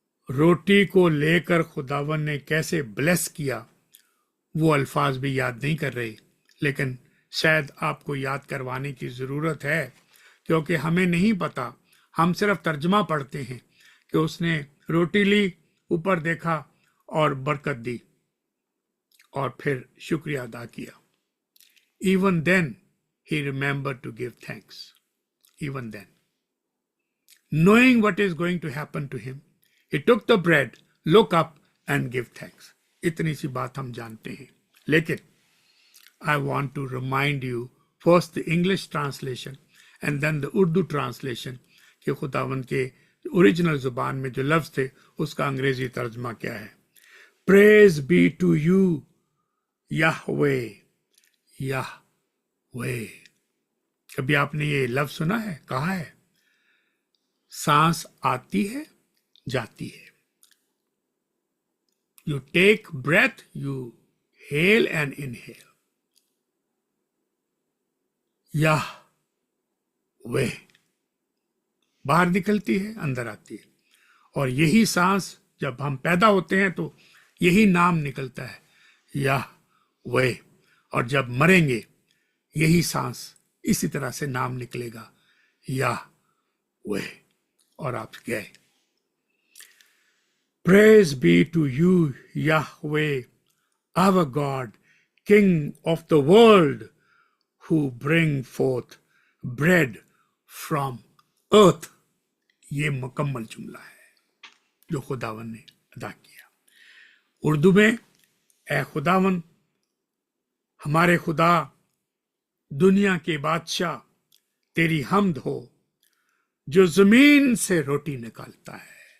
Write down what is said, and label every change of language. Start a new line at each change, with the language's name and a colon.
Hindi: रोटी को लेकर खुदावन ने कैसे ब्लेस किया वो अल्फाज भी याद नहीं कर रहे, लेकिन शायद आपको याद करवाने की जरूरत है, क्योंकि हमें नहीं पता। हम सिर्फ तर्जमा पढ़ते हैं कि उसने रोटी ली, ऊपर देखा और बरकत दी और फिर शुक्रिया अदा किया।
English: Even then he remembered to give thanks. Even then, knowing what is going to happen to him, he took the bread, look up and give thanks.
Hindi: इतनी सी बात हम जानते हैं। लेकिन
English: I want to remind you first the English translation and then the Urdu translation
Hindi: कि खुदावन के original जुबान में जो लफ्ज थे उसका अंग्रेजी तर्जमा क्या है।
English: Praise be to you, Yahweh, Yahweh।
Hindi: कभी आपने ये लफ्ज सुना है? कहा है? सांस आती है, जाती है।
English: You take breath, you hail and inhale.
Hindi: Yahweh, बाहर निकलती है, अंदर आती है। और यही सांस जब हम पैदा होते हैं तो यही नाम निकलता है, याहवेह। और जब मरेंगे यही सांस इसी तरह से नाम निकलेगा, याहवेह। और आप गए।
English: Praise be to you, Yahweh, our God, King of the world, who bring forth bread from earth।
Hindi: ये मुकम्मल जुमला है जो खुदावन ने अदा किया। उर्दू में, ऐ खुदावन, हमारे खुदा, दुनिया के बादशाह, तेरी हमद हो जो जमीन से रोटी निकालता है।